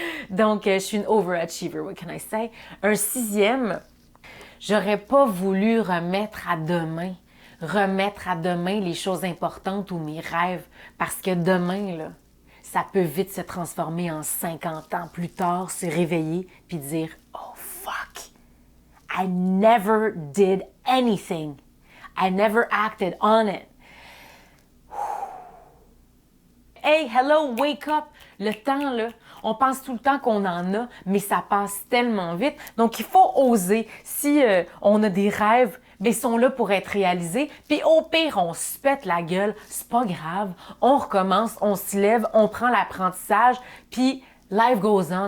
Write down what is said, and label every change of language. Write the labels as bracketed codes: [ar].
[fr] Donc, je suis une overachiever, [en] what can I say? [fr] Un 6e, j'aurais pas voulu remettre à demain les choses importantes ou mes rêves, parce que demain, là, ça peut vite se transformer en 50 ans plus tard, se réveiller puis dire « Oh fuck! [en] I never did anything. I never acted on it. » Hey, hello, wake up! [fr] Le temps, là, on pense tout le temps qu'on en a, mais ça passe tellement vite. Donc, il faut oser. Si on a des rêves, bien, ils sont là pour être réalisés. Puis au pire, on se pète la gueule. C'est pas grave. On recommence, on se lève, on prend l'apprentissage, puis [en] life goes on.